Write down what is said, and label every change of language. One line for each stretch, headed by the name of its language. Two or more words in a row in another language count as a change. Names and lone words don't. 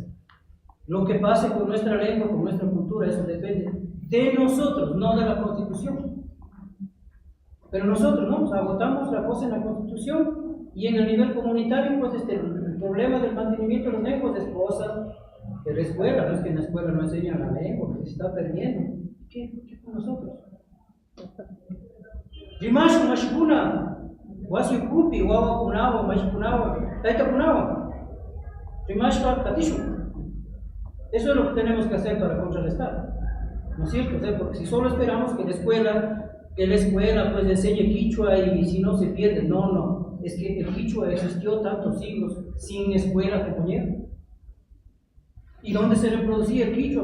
Spanish: Lo que pase con nuestra lengua, con nuestra cultura, eso depende de nosotros, no de la Constitución. Pero nosotros, ¿no? Agotamos la cosa en la Constitución, y en el nivel comunitario, pues, el problema del mantenimiento de las lenguas es cosa de la escuela. No es que en la escuela no enseñan la lengua, que se está perdiendo. ¿Qué con nosotros?
Quechua: Rimashu mashkuna, wasi kupi, wawa kunawa, mashkunawa, taita kunawa. Rimashu katishu.
Spanish: Eso es lo que tenemos que hacer para contrarrestar, ¿no es cierto? O sea, porque si solo esperamos que la escuela que la escuela pues enseñe quichua y si no se pierde. No, no, es que el quichua existió tantos siglos sin escuela, compañero. ¿Y dónde se reproducía el quichua?